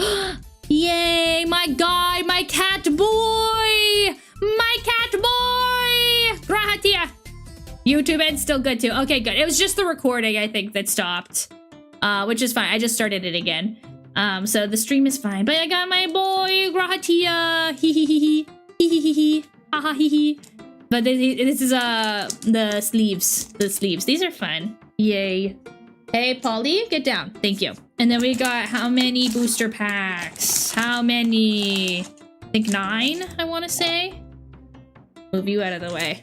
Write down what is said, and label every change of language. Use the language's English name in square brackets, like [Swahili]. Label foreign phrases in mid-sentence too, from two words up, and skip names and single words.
[English] Yay! My guy! My cat boy! My cat boy! Grahatia! YouTube Ed's still good too. Okay, good. It was just the recording, I think, that stopped. Which is fine. I just started it again. So the stream is fine. But I got my boy, Grahatia. Hee hee hee hee. Hee hee hee hee. Ha ha hee hee. But this is the sleeves. The sleeves. These are fun. Yay. Hey, Polly, get down. Thank you. And then we got how many booster packs? How many? I think 9, I want to say. Move you out of the way.